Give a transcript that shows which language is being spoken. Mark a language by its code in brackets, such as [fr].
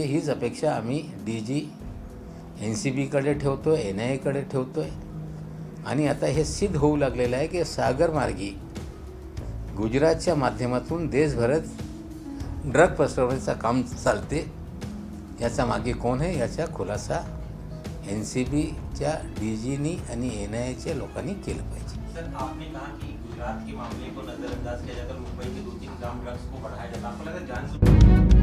[mr] हीच अपेक्षा आम्ही DG NCBकडे ठेवतो आहे, NIAकडे ठेवतो आहे. आणि आता हे सिद्ध होऊ लागलेलं आहे की सागरमार्गी गुजरातच्या माध्यमातून देशभरात ड्रग पसरवण्याचं काम चालते. याचा मागे कोण आहे याचा खुलासा NCBच्या DGनी आणि NIAच्या लोकांनी केलं पाहिजे. [hi] सर आपने कहा कि गुजरात के मामले को नजरअंदाज किया जाता है, मुंबई के 2-3 ग्राम ड्रग्स को बढ़ाया जाता है, आपको लगता है जान